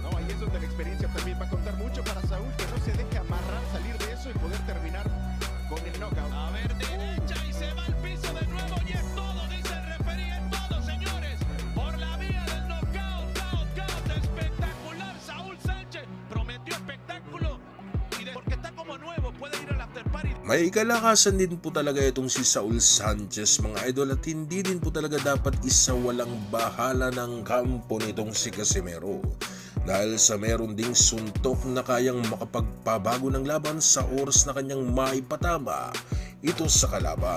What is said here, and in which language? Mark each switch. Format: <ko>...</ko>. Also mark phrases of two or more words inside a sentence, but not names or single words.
<es>No, ahí es donde la experiencia también va a contar mucho para Saúl, que no se deje amarrar, salir de eso y poder terminar con el knockout. A ver, derecha y se va al piso de nuevo y es todo, dice el referee, es todo, señores. Por la vía del knockout, knockout, espectacular. Saúl Sánchez prometió espectáculo porque está como nuevo, puede ir al after party.</es> <tl>May kalakasan din po talaga itong si Saul Sanchez mga idol, at hindi din po talaga dapat isawalang bahala ng kampo nitong si Casimero. dahil sa meron ding suntok na kayang makapagpabago ng laban sa oras na kanyang maipatama ito sa kalaban.</tl>